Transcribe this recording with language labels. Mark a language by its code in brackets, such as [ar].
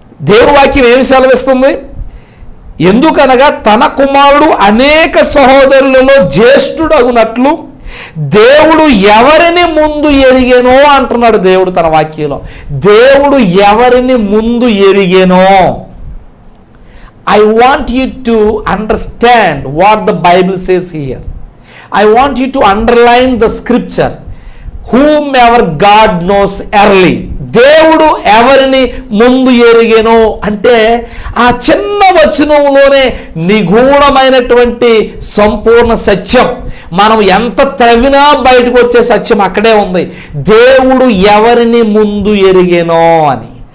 [te] దేవుని వాక్యం ఏమి సెలవిస్తుంది? ఎందుకనగా తన కుమారుడు అనేక సహోదరులలో జ్యేష్ఠుడగునట్లు దేవుడు ఎవరిని ముందు ఎరిగేనో అంటున్నాడు దేవుడు తన వాక్యంలో. దేవుడు ఎవరిని ముందు ఎరిగేనో. [en] I want you to understand what the Bible says here. I want you to underline the scripture. Whomever God knows early. [te] దేవుడు ఎవరిని ముందు ఎరిగేనో అంటే ఆ చిన్న వచనంలోనే నిగూఢమైనటువంటి సంపూర్ణ సత్యం. మనం ఎంత త్రవ్వినా బయటకు వచ్చే సత్యం అక్కడే ఉంది. దేవుడు ఎవరిని ముందు ఎరిగేనో అని.